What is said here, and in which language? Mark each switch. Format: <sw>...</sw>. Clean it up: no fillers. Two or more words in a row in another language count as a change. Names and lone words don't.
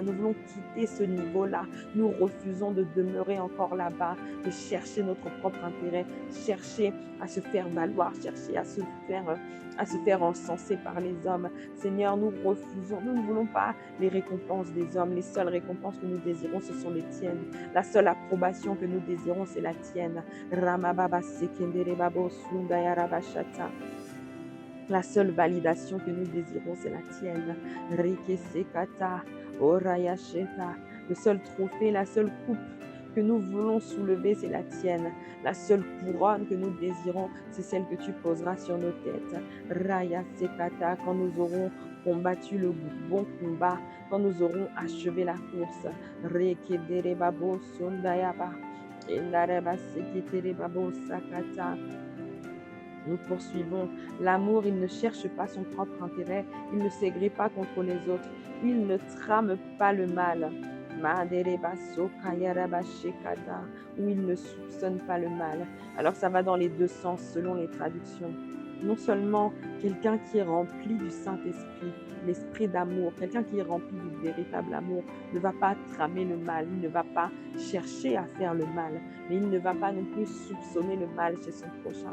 <fr>Nous voulons quitter ce niveau-là. Nous refusons de demeurer encore là-bas, de chercher notre propre intérêt, chercher à se faire valoir, chercher à se faire encenser par les hommes. Seigneur, nous refusons. Nous ne voulons pas les récompenses des hommes. Les seules récompenses que nous désirons, ce sont les tiennes. La seule approbation que nous désirons, c'est la tienne. Ramababa sekendere babo sundaya rabashata. La seule validation que nous désirons, c'est la tienne. Rike sekata, oraya sheta. Le seul trophée, la seule coupe que nous voulons soulever, c'est la tienne. La seule couronne que nous désirons, c'est celle que tu poseras sur nos têtes. Raya sekata, quand nous aurons combattu le bon combat, quand nous aurons achevé la course. Rike dere babo sundayaba. Endareba seketere babo sakata. Nous poursuivons. L'amour, il ne cherche pas son propre intérêt, il ne s'aigrit pas contre les autres, il ne trame pas le mal. Ou il ne soupçonne pas le mal. Alors ça va dans les deux sens selon les traductions. Non seulement quelqu'un qui est rempli du Saint-Esprit, l'esprit d'amour, quelqu'un qui est rempli du véritable amour, ne va pas tramer le mal, il ne va pas chercher à faire le mal, mais il ne va pas non plus soupçonner le mal chez son prochain.</fr>